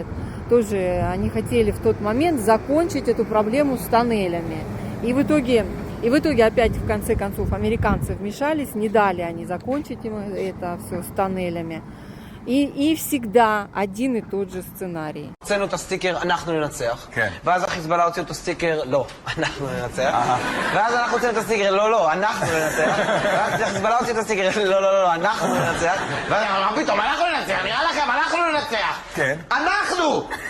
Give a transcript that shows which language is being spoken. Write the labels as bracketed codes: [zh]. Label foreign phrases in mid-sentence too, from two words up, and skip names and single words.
[ru] Тоже они хотели в тот момент закончить эту проблему с тоннелями. И в итоге опять в конце концов американцы вмешались, не дали они закончить им это все с тоннелями. И всегда один и тот же сценарий. [he] הוצאנו את הסטיקר, אנחנו ננצח. ואז החיזבאללה הוציאו את הסטיקר, לא, אנחנו ננצח. ואז אנחנו הוצאנו את הסטיקר, לא, אנחנו ננצח. ואז החיזבאללה הוציאו את הסטיקר, לא, אנחנו ננצח. ואז מה פתאום, אנחנו ננצח, נראה לכם, אנחנו ננצח. כן. אנחנו!